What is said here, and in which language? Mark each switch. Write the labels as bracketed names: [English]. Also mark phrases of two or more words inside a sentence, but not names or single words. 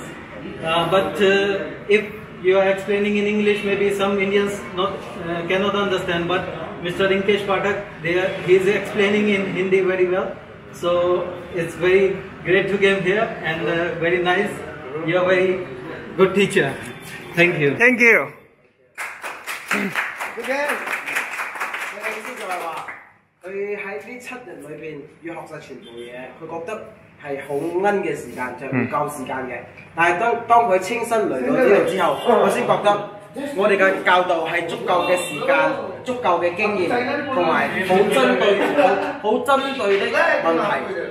[English] But if you are explaining in English, maybe some Indians cannot understand. But Mr. Rinkesh Pathak, he is explaining in Hindi very well. So it's very great to come here, and very nice. You are very good teacher. Thank you. Thank you. Okay. [Cantonese] 佢嘅意思就係話，佢喺呢7年裏邊要學晒全部嘢，佢覺得係好奀嘅時間，就唔夠時間嘅。但係當佢親身嚟到呢度之後，我先覺得我哋嘅教導係足夠嘅時間、足夠嘅經驗，同埋好針對的問題。